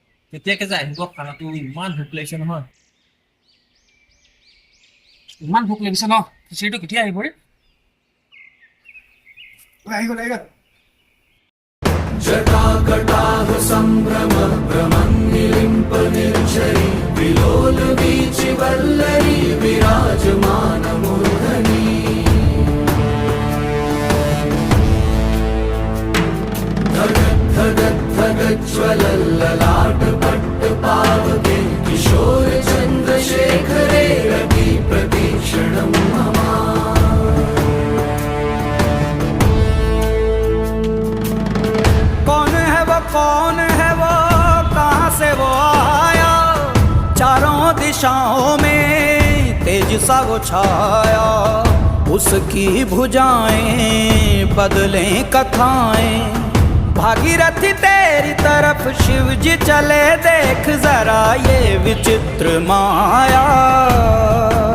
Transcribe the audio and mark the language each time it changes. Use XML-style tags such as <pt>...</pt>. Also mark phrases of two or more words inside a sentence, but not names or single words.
<as>তেতিয়া যায় আহিব খানাটো ইমান ভোক লাগিছে নহয়। ইমান ভোক লাগিছে ন, খিচিৰিটো কেতিয়া আহিব ৰে? আহি গ'ল আহি গ'ল।</as> <sa>जटाकटाह सम्भ्रम भ्रमन्निलिम्प निर्झरी विलोल वीचि वल्लरी विराजमान मूर्धनि धगत् धगत् धगज्ज्वलल्ललाट पट्ट पावके किशोर चन्द्रशेखरे रति प्रतीक्षणं मम।</sa> <hi>कौन है वो कहाँ से वो आया, चारों दिशाओं में तेज सा वो छाया। उसकी भुजाएं बदलें कथाएं, भागीरथी तेरी तरफ शिव जी चले, देख जरा ये विचित्र माया।</hi>